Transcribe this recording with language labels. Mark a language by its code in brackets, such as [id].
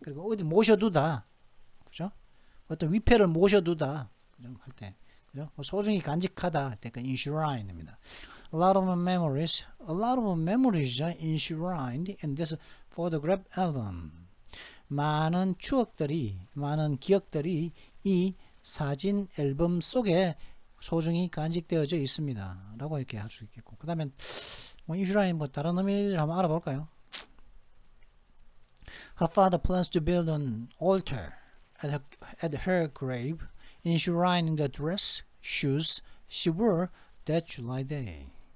[ko] 그리고 어디 모셔두다, 그죠? 어떤 위패를 모셔두다, 그죠? 할 때, 그죠? 소중히 간직하다 할 때 그 enshrine입니다. [en] A lot of memories are enshrined in this photograph album. [ko] 많은 추억들이, 많은 기억들이 이 사진 앨범 속에 소중히 간직되어져 있습니다. 라고 이렇게 할 수 있겠고, 그 다음에 뭐 enshrined 뭐 다른 의미를 한번 알아볼까요? [en] Her father plans to build an altar at her grave, enshrining the dress, shoes she wore that July day.